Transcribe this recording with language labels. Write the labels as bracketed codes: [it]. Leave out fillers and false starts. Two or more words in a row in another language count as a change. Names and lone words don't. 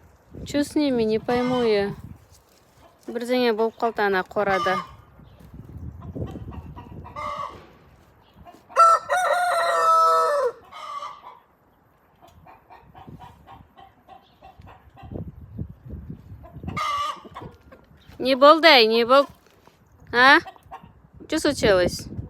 [ru] Что с ними, не пойму я. [kk] Бірдеңе болып қалды ана қорада. Не болды, не болды. [ru] А? Что случилось?